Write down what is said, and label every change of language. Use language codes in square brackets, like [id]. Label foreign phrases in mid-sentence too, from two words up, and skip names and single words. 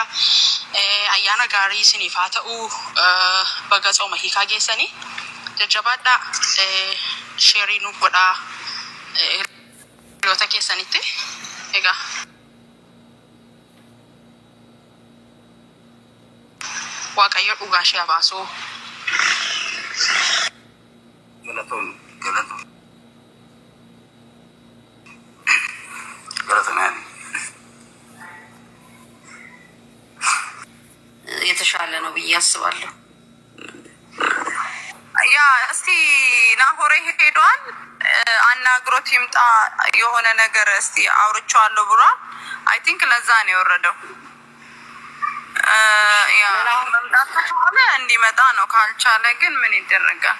[om] Ayyaana gaarii isiniif haa ta'u baga tsooma hiikaa geessanii jajjabaadhaa sheerii nuuf godhaa hiriyoota keessanitti. Egaa Waaqayyo dhugaa ishee haa baasu. Galatoon. [am] የተሻለ ነው ብዬ አስባለሁ። ያ እስቲ ናሆሬ ሄዷል አናግሮት ይምጣ የሆነ ነገር እስቲ አውርቻለሁ ብሏል። [en] I think [am] ለዛ ነው የወረደው። ያ መምጣት ከሆነ እንዲመጣ ነው ካልቻለ ግን ምን ይደረጋል?